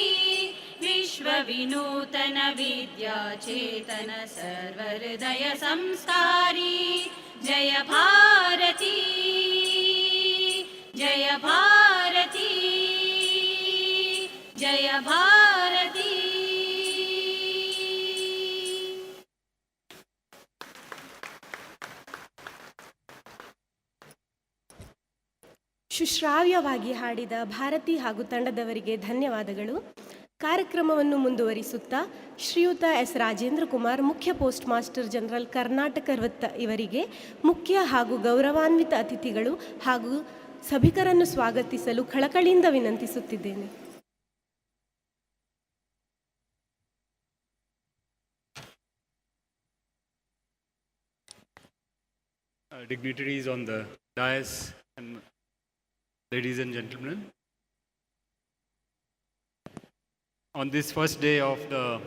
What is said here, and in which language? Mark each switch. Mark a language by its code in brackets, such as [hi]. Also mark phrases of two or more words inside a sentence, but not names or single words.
[kn] ವಿಶ್ವವಿನೂತನ ವಿದ್ಯಾಚೇತನ ಸರ್ವಹೃದಯ ಸಂಸ್ಕಾರಿ ಜಯ ಭಾರತಿ। ಜಯ ಭಾರತಿ ಜಯ ಭಾರತಿ। ಸುಶ್ರಾವ್ಯವಾಗಿ ಹಾಡಿದ ಭಾರತಿ ಹಾಗೂ ತಂಡದವರಿಗೆ ಧನ್ಯವಾದಗಳು. ಕಾರ್ಯಕ್ರಮವನ್ನು ಮುಂದುವರಿಸುತ್ತಾ ಶ್ರೀಯುತ ಎಸ್ ರಾಜೇಂದ್ರ ಕುಮಾರ್, ಮುಖ್ಯ ಪೋಸ್ಟ್ ಮಾಸ್ಟರ್ ಜನರಲ್ ಕರ್ನಾಟಕ ವೃತ್ತ ಇವರಿಗೆ ಮುಖ್ಯ ಹಾಗೂ ಗೌರವಾನ್ವಿತ ಅತಿಥಿಗಳು ಹಾಗೂ ಸಭಿಕರನ್ನು ಸ್ವಾಗತಿಸಲು ಕಳಕಳಿಯಿಂದ ವಿನಂತಿಸುತ್ತಿದ್ದೇನೆ. [en] Dignitaries on the dais and ladies and gentlemen, on this first day of the